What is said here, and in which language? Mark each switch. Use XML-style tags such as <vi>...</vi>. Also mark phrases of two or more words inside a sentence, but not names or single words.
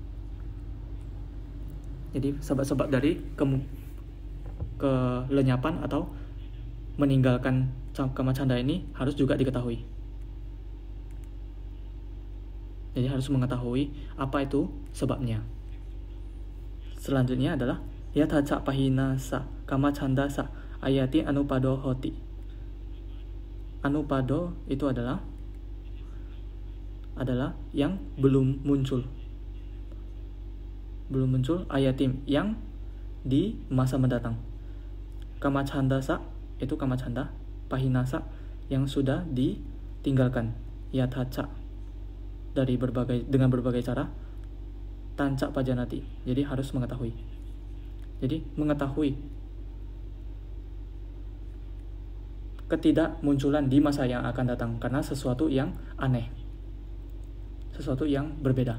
<id>Jadi sebab-sebab dari kelenyapan atau meninggalkan</id> <pi>kama canda</pi> <id>ini harus juga diketahui. Jadi harus mengetahui apa itu sebabnya. Selanjutnya adalah</id> <pi>yathaca pahinasa kama chandasa ayati anupado hoti.</pi> <id>Anupado itu adalah yang belum muncul. Ayatim, yang di masa mendatang.</id> <pi>Kama chandasa</pi> <id>itu</id> <pi>kama canda,</pi> <id>pahinasa yang sudah ditinggalkan. Yathaca dengan berbagai cara.</id> <pi>Tanca pajanati,</pi> <id>jadi harus mengetahui. Jadi mengetahui ketidakmunculan di masa yang akan datang karena sesuatu yang aneh, sesuatu yang berbeda.</id>